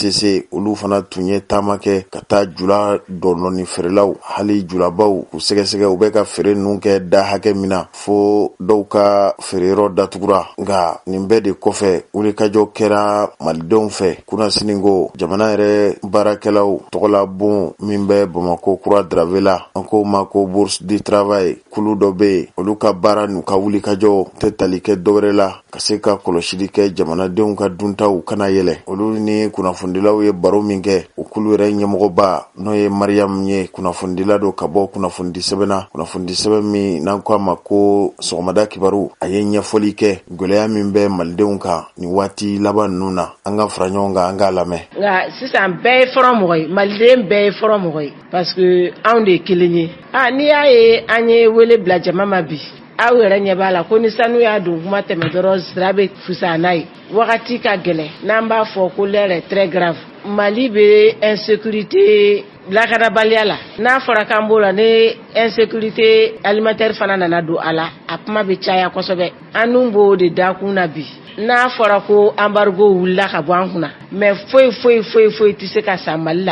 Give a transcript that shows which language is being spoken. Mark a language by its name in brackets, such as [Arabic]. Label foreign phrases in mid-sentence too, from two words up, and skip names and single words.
[Bambara] se olu fana tun ye taama kɛ ka taa jula dɔnlɔni feerelaw hali julabaw k'u sɛgɛsɛgɛ u bɛ ka feere ninnu kɛ da hakɛ min na fo dɔw ka feereyɔrɔ datugura. Nga nin bɛɛ de kɔfɛ wulikajɔ kɛra malidenw fɛ kunnasini ko jamana yɛrɛ baarakɛlaw tɔgɔla bon min bɛ Bamako kura drave la an ko ma ko [French] bourse du travail [Bambara] kulu dɔ bɛ yen olu ka baara n'u ka wulikajɔ tɛ tali kɛ dɔwɛrɛ la ka se ka kɔlɔsili kɛ jamanadenw ka duntaw kana yɛlɛ. Olu ni kunnafonidilaw ye baro min kɛ o kulu yɛrɛ ɲɛmɔgɔba n'o ye Mariam ye kunnafonidila dɔ ka bɔ kunnafonidi sɛbɛnna kunnafonidi sɛbɛn min n'an ko a ma ko sɔgɔmada kibaru a ye ɲɛfɔli kɛ gwɛlɛya min bɛ malidenw kan ni waati laban ninnu na an ka fara ɲɔgɔn kan an k'a lamɛn. Nka sisan bɛɛ ye fɔlɔ mɔgɔ ye maliden bɛɛ ye fɔlɔ mɔgɔ ye [French] parce que [Bambara] anw de ye kelen ye. N'i y'a ye an ye wele bila jama ma bi aw yɛrɛ ɲɛ b'a la ko ni sanu y'a don kuma tɛmɛ dɔrɔn sira bɛ fisaya n'a ye wagati ka gɛlɛn n'an b'a fɔ ko [French] l'heure est très grave. [Bambara] Mali bɛ insécurité lakanabaliya la n'a fɔra k'an b'o la ni [French] insécurité alimentaire [Bambara] fana nana don a la a kuma bɛ caya kosɛbɛ an dun b'o de da kun na bi n'a fɔra ko embargo wulila ka bɔ an kunna mais foyi tɛ se ka sa Mali la.